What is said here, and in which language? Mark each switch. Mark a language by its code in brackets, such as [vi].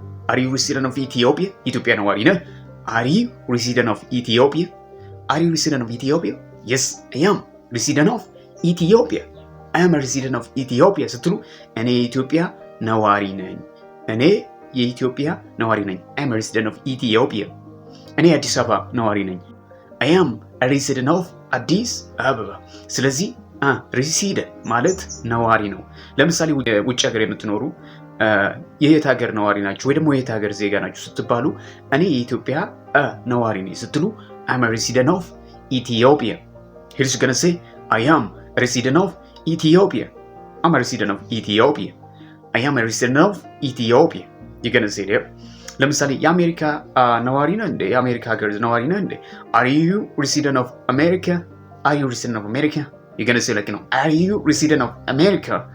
[en] Are you resident of Ethiopia? [am] ኢትዮጵያ ነዋሪ ነህ? [en] Are you resident of Ethiopia? Yes, I am resident of Ethiopia. I am a resident of Ethiopia [am] ስትሉ እኔ የኢትዮጵያ ነዋሪ ነኝ። [en] I am a resident of Ethiopia. [am] እኔ የአዲስ አበባ ነዋሪ ነኝ። [en] I am a resident of [am] አዲስ አበባ። ስለዚህ resident ማለት ነዋሪ ነው። ለምሳሌ ውጭ ሀገር የምትኖሩ የየት ሀገር ነዋሪ ናችሁ ወይ ደግሞ የየት ሀገር ዜጋ ናችሁ ስትባሉ እኔ የኢትዮጵያ ነዋሪ ነኝ ስትሉ [en] I'm a resident of Ethiopia. Here's gonna say I am a resident of Ethiopia. I'm a resident of Ethiopia. I am a resident of Ethiopia. You're gonna say that. [am] ለምሳሌ የአሜሪካ ነዋሪ ነህ እንዴ? የአሜሪካ ሀገር ነዋሪ ነህ እንዴ? [en] Are you resident of America? You're gonna say like, are you resident of America?